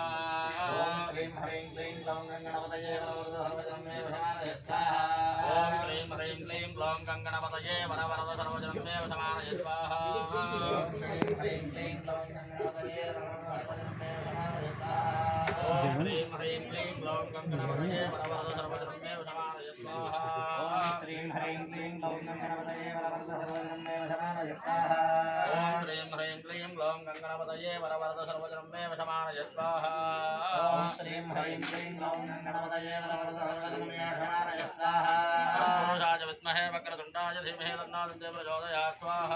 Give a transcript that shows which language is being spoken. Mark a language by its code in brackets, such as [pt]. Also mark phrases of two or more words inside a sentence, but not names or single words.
[sa] ఓం శ్రీం హ్రీం క్లీం గ్లౌం గణపతయే వరవరద సర్వజన్మే విషణాయ స్వాహా. ఓం శ్రీం హ్రీం క్లీం గ్లౌం గణపతయే వరవరద సర్వజన్మే విషణాయ స్వాహా. ఓం శ్రీం హ్రీం క్లీం గ్లౌం గణపతయే వరవరద సర్వజన్మే విషణాయ స్వాహా. ఓం శ్రీం హ్రీం క్లీం గ్లౌం लों गंगणपतये वरवरद सर्वजन्मे वशमानय स्वाहा ఓం శ్రీం హ్రీం క్లీం గ్లౌం గణపతయే వరవరద సర్వజన్మే వశమానయ స్వాహా ఓం శ్రీం హ్రీం క్లీం గ్లౌం గంగణపతయే వరవరద సర్వజన్మే వశమానయ స్వాహా ఓం శ్రీం హ్రీం క్లీం గ్లౌం గణపతయే వరవరద సర్వజన్మే వశమానయ స్వాహా పురుషాయ విద్మహే వక్రతుండాయ ధీమహి తన్నో ప్రచోదయాత్ స్వాహా